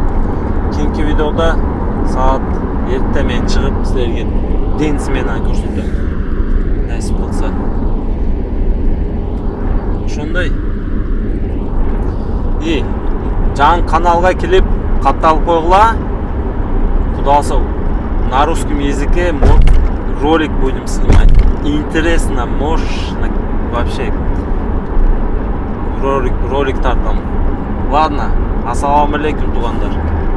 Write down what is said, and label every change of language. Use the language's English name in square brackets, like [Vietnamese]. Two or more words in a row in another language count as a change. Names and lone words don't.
[Kyrgyz] Кийинки видеода саат 7-те мен чыгып силерге ден сменаны көрсөтөм. Насип кылса. Ошондой. Жаңы каналга келип катталып койгула. [Russian] Куда алса на русском языке ролик будем снимать. Интересно, мощно вообще. [Kyrgyz] Ролик тартам. Ладно, [Arabic] السلام عليكم, [Kyrgyz] туугандар.